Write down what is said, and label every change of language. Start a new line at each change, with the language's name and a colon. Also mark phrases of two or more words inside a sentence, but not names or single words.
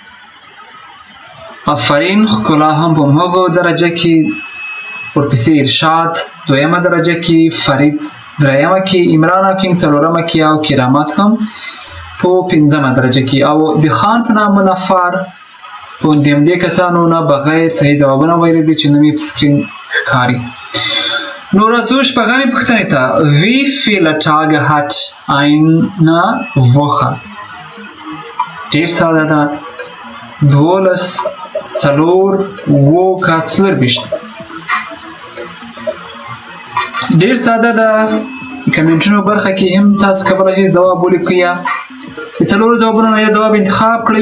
Pashto: آفرین ښکلا هم په همهغو درجه کې، ورپسې ارشاد دویمه درجه کې، فرید دریمه کې، عمران او کینګ څلورمه کې او کرامت هم په پنځمه درجه کې. او د خان په نامه نفر په همدې کسانو نه بغیر صحیح ځوابونه ویلي دي چې نوم یې په سکرین ښکاري. نو راځو شپږمې پوښتنې ته.
German: Wie viele Tage hat eine Woche؟
Pashto: ډېر ساده ده. 12 څلور اووه که څلرویشت. ډېر ساده ده. کمنټونو برخه کې هم تاسو کولی شئ ځواب ولیکئ. د څلورو ځوابونو نه یو ځواب انتخاب کړئ.